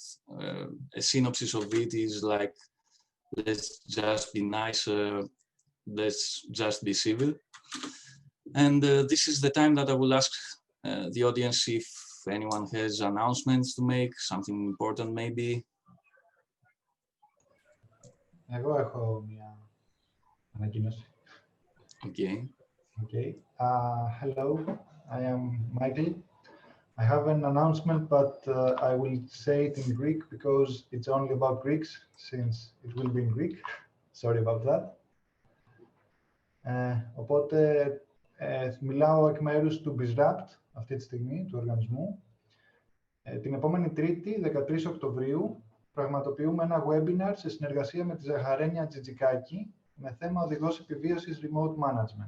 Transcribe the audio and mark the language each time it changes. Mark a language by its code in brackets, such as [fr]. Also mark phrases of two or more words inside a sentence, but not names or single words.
[en] A synopsis of it is like, let's just be nicer, let's just be civil. And this is the time that I will ask the audience if anyone has announcements to make, something important maybe. [el] Εγώ έχω μια ανακοίνωση. [en] Okay. Okay. Hello, I am Michael. I have an announcement, but I will say it in Greek because it's only about Greeks, since it will be in Greek. Sorry about that. [el] Οπότε μιλάω εκ μέρους του BizRapt αυτή τη στιγμή, του οργανισμού. Την επόμενη Τρίτη, 13 Οκτωβρίου, πραγματοποιούμε ένα webinar σε συνεργασία με τη Ζαχαρένια Τζιτζικάκη με θέμα οδηγός επιβίωσης [en] remote management.